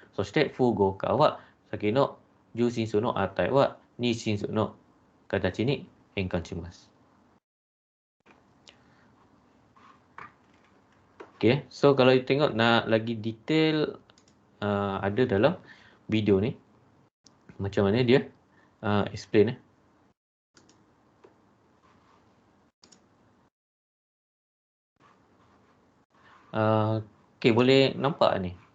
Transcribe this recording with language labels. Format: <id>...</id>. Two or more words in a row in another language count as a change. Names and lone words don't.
<ja>そして符号化は先の重心数の値は二進数の形に変換します。</ja> <ms>Okay, so kalau you tengok nak lagi detail ada dalam video ni. Macam mana dia explain Okay, boleh nampak ni?</ms>